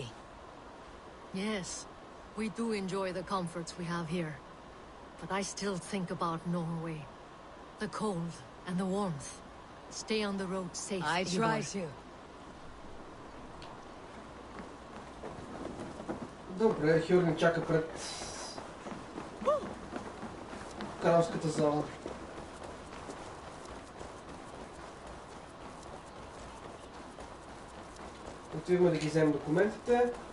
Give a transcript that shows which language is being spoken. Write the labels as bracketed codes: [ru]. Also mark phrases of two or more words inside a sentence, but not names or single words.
[en] Yes, we do enjoy the comforts we have here. But I still think about Norway. The cold and the warmth. Stay on the road safe, I Eivor. try to. [bg] Добре, Hjor ни чака пред кралската зала. Отиваме да ги вземем документите.